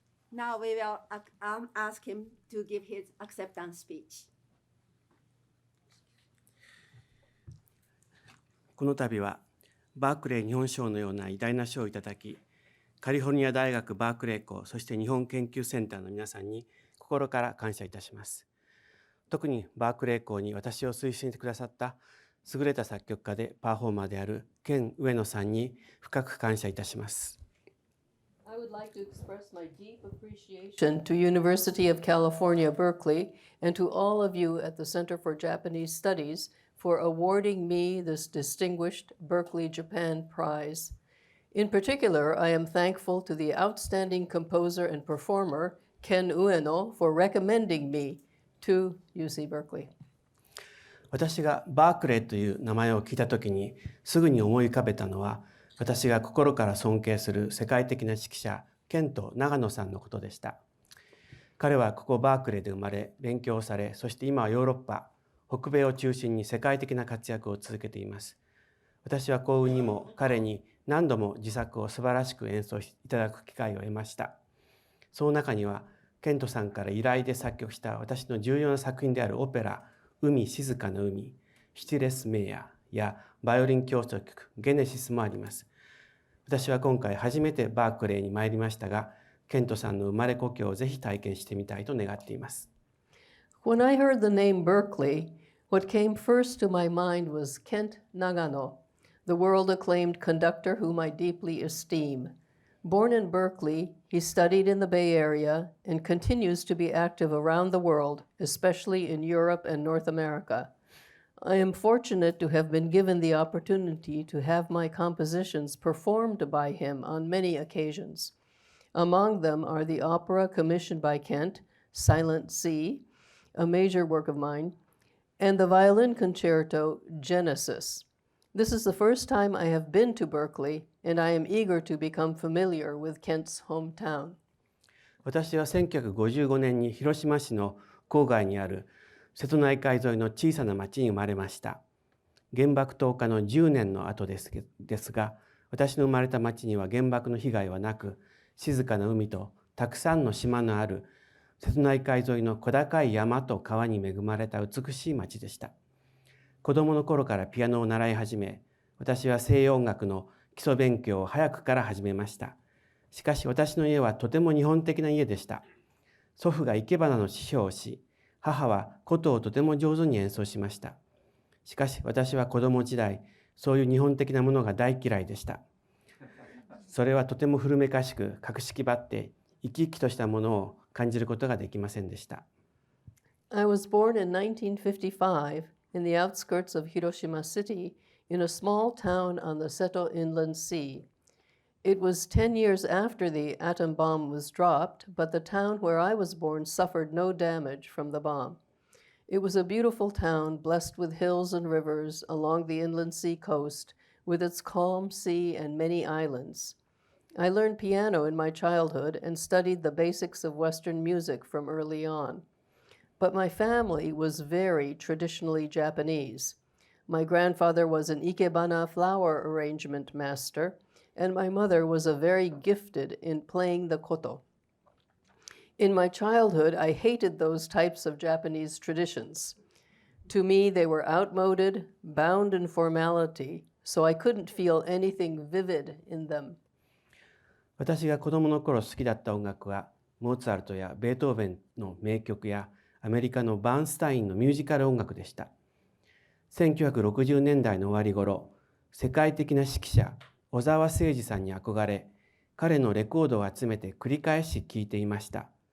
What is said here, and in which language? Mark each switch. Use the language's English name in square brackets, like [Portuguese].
[English] Now we will ask him to give his acceptance speech. [Japanese] この度はバークレー日本賞のような偉大な賞をいただき、カリフォルニア大学バークレー校、そして日本研究センターの皆さんに心から感謝いたします。特にバークレー校に私を推薦してくださった優れた作曲家でパフォーマーであるケン・上野さんに深く感謝いたします。 [English] I would like to express my deep appreciation to University of California, Berkeley, and to all of you at the Center for Japanese Studies for awarding me this distinguished Berkeley Japan Prize. In particular, I am thankful to the outstanding composer and performer, Ken Ueno, for recommending me to UC Berkeley. [Japanese] 私がバークレーという名前を聞いたときにすぐに思い浮かべたのは、私が心から尊敬する世界的な指揮者、ケント・長野さんのことでした。彼はここバークレーで生まれ、勉強され、そして今はヨーロッパ、北米を中心に世界的な活躍を続けています。私は幸運にも彼に何度も自作を素晴らしく演奏いただく機会を得ました。その中には、ケントさんから依頼で作曲した私の重要な作品であるオペラ、海静かな海、シティレス・メイヤやバイオリン協奏曲、ゲネシスもあります。私は今回初めてバークレーに参りましたが、ケントさんの生まれ故郷をぜひ体験してみたいと願っています。 [English] When I heard the name Berkeley, what came first to my mind was Kent Nagano, the world-acclaimed conductor whom I deeply esteem. Born in Berkeley, he studied in the Bay Area and continues to be active around the world, especially in Europe and North America. I am fortunate to have been given the opportunity to have my compositions performed by him on many occasions. Among them are the opera commissioned by Kent, Silent Sea, a major work of mine, and the violin concerto, Genesis. This is the first time I have been to Berkeley, and I am eager to become familiar with Kent's hometown. [Japanese] 私は1955年に広島市の郊外にある瀬戸内海沿いの小さな町に生まれました。原爆投下の10年の後ですが、私の生まれた町には原爆の被害はなく、静かな海とたくさんの島のある瀬戸内海沿いの小高い山と川に恵まれた美しい町でした。子供の頃からピアノを習い始め、私は西洋音楽の基礎勉強を早くから始めました。しかし私の家はとても日本的な家でした。祖父が生け花の師匠をし、母は琴をとても上手に演奏しました。しかし私は子供時代、そういう日本的なものが大嫌いでした。それはとても古めかしく、格式ばって生き生きとしたものを感じることができませんでした。 [English] I was born in 1955 in the outskirts of Hiroshima City in a small town on the Seto Inland Sea. It was 10 years after the atom bomb was dropped, but the town where I was born suffered no damage from the bomb. It was a beautiful town blessed with hills and rivers along the inland sea coast, with its calm sea and many islands. I learned piano in my childhood and studied the basics of Western music from early on. But my family was very traditionally Japanese. My grandfather was an ikebana flower arrangement master, and my mother was very gifted in playing the koto. In my childhood, I hated those types of Japanese traditions. To me, they were outmoded, bound in formality, so I couldn't feel anything vivid in them. [Japanese] 私が子供の頃好きだった音楽は、モーツァルトやベートーベンの名曲やアメリカのバーンスタインのミュージカル音楽でした。 1960年代の終わり頃、世界的な指揮者、小沢誠二さんに憧れ、彼のレコードを集めて繰り返し聴いていました。